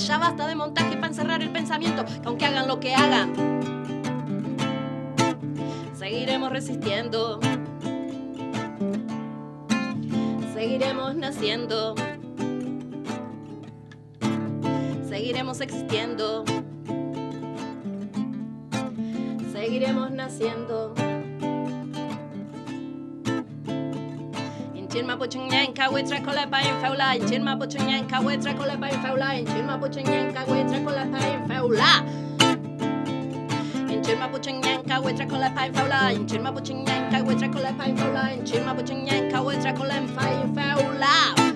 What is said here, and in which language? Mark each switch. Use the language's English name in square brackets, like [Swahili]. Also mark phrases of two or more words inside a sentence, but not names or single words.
[Spanish] Ya basta de montaje para encerrar el pensamiento. Que aunque hagan lo que hagan, seguiremos resistiendo. Seguiremos naciendo. Seguiremos existiendo. Seguiremos naciendo. [Mapuche] Inchin mapuchiñán, kawetra kolepa infeula. Inchin mapuchiñán, kawetra kolepa infeula. Inchin mapuchiñán, kawetra kolepa infeula. Inchin mapuchiñán, kawetra kolepa infeula. Inchin mapuchiñán, kawetra kolepa infeula. Inchin mapuchiñán, kawetra kolepa infeula.